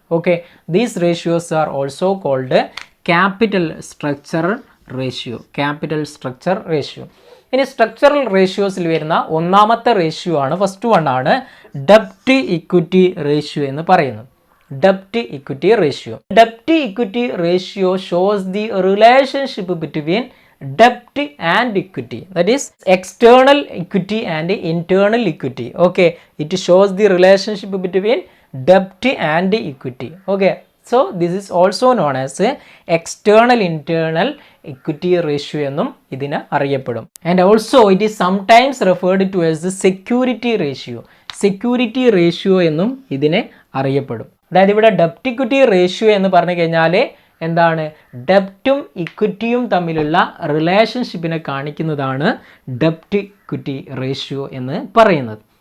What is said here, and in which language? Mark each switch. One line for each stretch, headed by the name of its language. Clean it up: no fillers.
English: Okay, these ratios are also called capital structure ratio.
Malayalam: Capital structure ratio. ഇനി structural റേഷ്യോസിൽ വരുന്ന ഒന്നാമത്തെ ratio ആണ്,
English: first one
Malayalam: ആണ് ഡെപ്റ്റ് equity ratio എന്ന് പറയുന്നത്.
English: debt equity ratio. Debt equity ratio shows the relationship between debt and equity, that is external equity and internal equity. Okay, it shows the relationship between debt and equity. Okay, so this is also known as external internal equity ratio
Malayalam: എന്നും ഇതിനെ അറിയപ്പെടും.
English: And also it is sometimes referred to as security ratio.
Malayalam: Security ratio എന്നും ഇതിനെ അറിയപ്പെടും. അതായത് ഇവിടെ ഡെപ്റ്റ് equity ratio എന്ന് പറഞ്ഞു കഴിഞ്ഞാൽ എന്താണ്, ഡെപ്റ്റും ഇക്വിറ്റിയും തമ്മിലുള്ള റിലേഷൻഷിപ്പിനെ കാണിക്കുന്നതാണ് ഡെപ്റ്റ് ഇക്വിറ്റി റേഷ്യോ എന്ന് പറയുന്നത്.